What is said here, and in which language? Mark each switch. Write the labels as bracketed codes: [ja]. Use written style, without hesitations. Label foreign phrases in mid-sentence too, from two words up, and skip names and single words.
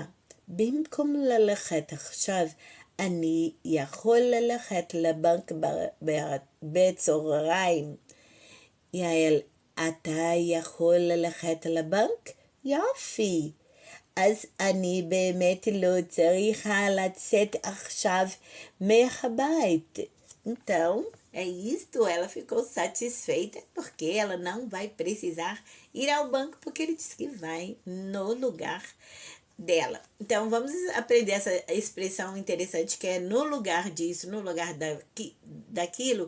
[he] במקום ללכת עכשיו, אני יכול ללכת לבנק בצהריים. יעל, אתה יכול ללכת לבנק? יופי. אז אני באמת לא צריכה לצאת עכשיו מהבית. [pt] Então, é isto, ela ficou satisfeita porque ela não vai precisar ir ao banco, porque ele disse que vai no lugar dela. Então, vamos aprender essa expressão interessante que é no lugar disso, no lugar daquilo.